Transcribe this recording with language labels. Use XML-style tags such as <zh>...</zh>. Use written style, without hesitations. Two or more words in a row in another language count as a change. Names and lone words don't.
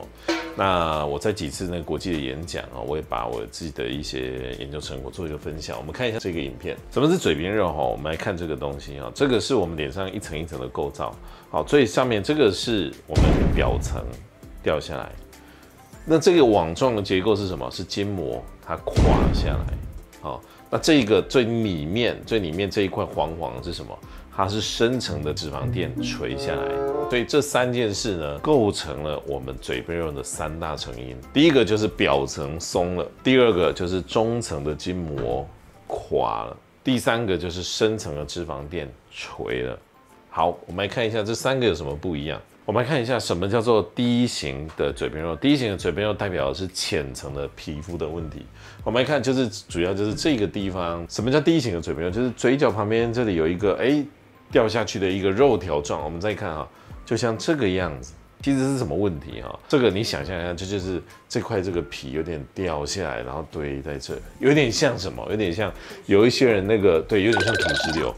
<zh>那我在幾次那個國際的演講啊，我也把我自己的一些研究成果做一個分享。我們看一下這個影片，什麼是嘴邊肉哈？我們來看這個東西啊，這個是我們臉上一層一層的構造。好，最上面這個是我們表層掉下來。那這個網狀的結構是什麼？是筋膜，它垮下來。好，那這個最裡面這一塊黃黃的是什麼？它是深層的脂肪墊垂下來。所以這3件事呢，構成了我們嘴邊肉的3大成因。第一個就是表層鬆了，第二個就是中層的筋膜垮了，第3個就是深層的脂肪墊垂了。好，我們來看一下這3個有什麼不一樣。我們來看一下什麼叫做第一型的嘴邊肉。第一型的嘴邊肉代表的是淺層的皮膚的問題。我們來看，就是主要就是這個地方。什麼叫第一型的嘴邊肉？就是嘴角旁邊這裡有一個掉下去的一個肉條狀。我們再看啊，就像這個樣子。其實是什麼問題啊？這個你想象一下，就是這塊這個皮有點掉下來，然後堆在這，有點像什麼？有點像有一些人那個對，有點像土石流。</zh>